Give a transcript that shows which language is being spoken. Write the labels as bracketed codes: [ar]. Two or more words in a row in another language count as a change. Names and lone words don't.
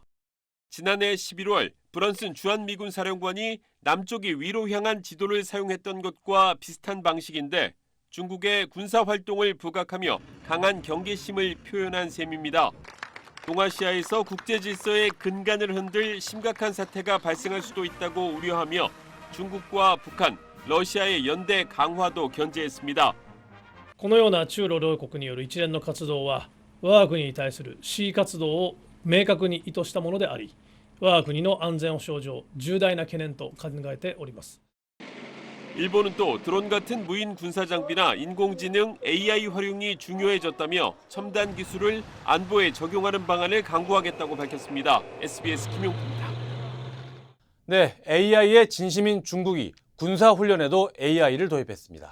[ko] 지난해 11월 브런슨 주한미군 사령관이 남쪽이 위로 향한 지도를 사용했던 것과 비슷한 방식인데 중국의 군사활동을 부각하며 강한 경계심을 표현한 셈입니다. 동아시아에서 국제질서의 근간을 흔들 심각한 사태가 발생할 수도 있다고 우려하며 중국과 북한, 러시아의 연대 강화도 견제했습니다. [ja] このような中ロ両国による一連の活動は我が国に対する恣意活動を明確に意図したものであり、我が国の安全保障上重大な懸念と考えております. [ko] 일본은 또 드론 같은 무인 군사 장비나 인공지능 AI 활용이 중요해졌다며 첨단 기술을 안보에 적용하는 방안을 강구하겠다고 밝혔습니다. SBS 김용표입니다. 네, AI의 진심인 중국이 군사훈련에도 AI를 도입했습니다.